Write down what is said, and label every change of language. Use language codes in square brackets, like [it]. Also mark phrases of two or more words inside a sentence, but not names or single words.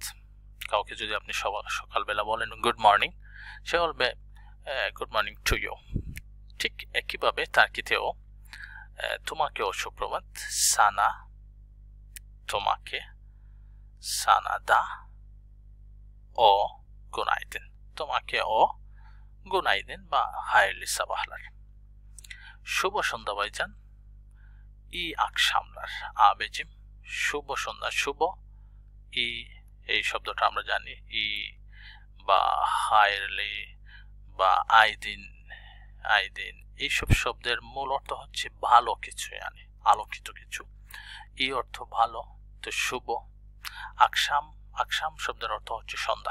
[bn] কাউকে যদি আপনি সকালবেলা বলেন [en] good morning, [bn] সে বলবে [en] good morning to you. [bn] ঠিক একইভাবে টার্কিতেও তোমাকেও সুপ্রভাত, সানা তোমাকে, [tr] sana da [bn] ও günaydın, তোমাকে ও günaydın বা [tr] hayırlı sabahlar। [bn] শুভ সন্ধ্যা ভাইজান, [tr] iyi akşamlar abicim। [bn] শুভ সন্ধ্যা, শুভ ই এই শব্দটা আমরা জানি, ই বা hayırlı বা আইদিন এইসব শব্দের মূল অর্থ হচ্ছে ভালো কিছু, মানে আলোকিত কিছু। ই অর্থ ভালো, তো শুভ। আকশাম শব্দের অর্থ হচ্ছে সন্ধ্যা।